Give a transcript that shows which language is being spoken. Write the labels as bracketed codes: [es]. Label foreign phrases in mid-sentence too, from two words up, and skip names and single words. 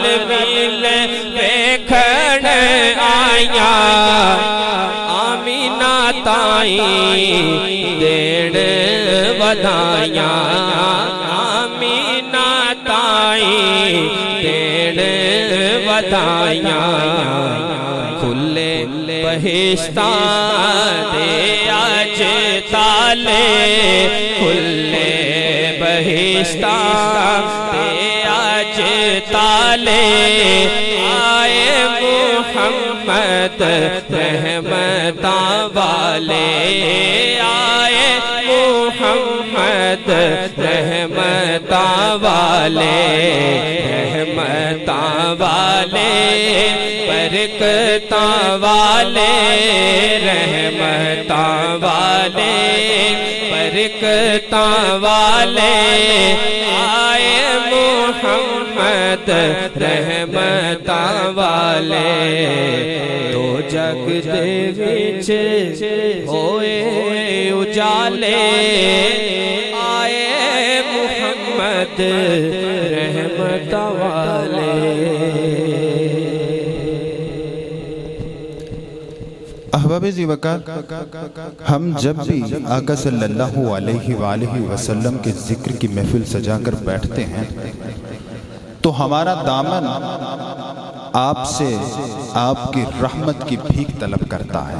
[pa] مل میں کھڑے آیاں آمینہ تائیں دیڑ ودائیاں آمینہ تائیں دیڑ ودائیاں کھلے بہشتاں دے آج تالے کھلے بہشتاں دے آج تالے آئے محمد رحمتاں والے آئے محمد رحمتاں والے رحمتاں والے برکتاں والے رحمتاں والے برکتاں والے آئے محمد رحمتاں والے تو جگ دے وچ ہوئے اجالے آئے محمد رحمتاں والے۔ [ur] احباب ذی وقار، ہم جب بھی آقا [ar] صلی اللہ علیہ وآلہ وسلم [ur] کے ذکر کی محفل سجا کر بیٹھتے ہیں تو ہمارا دامن آپ سے آپ کی رحمت کی بھیک طلب کرتا ہے۔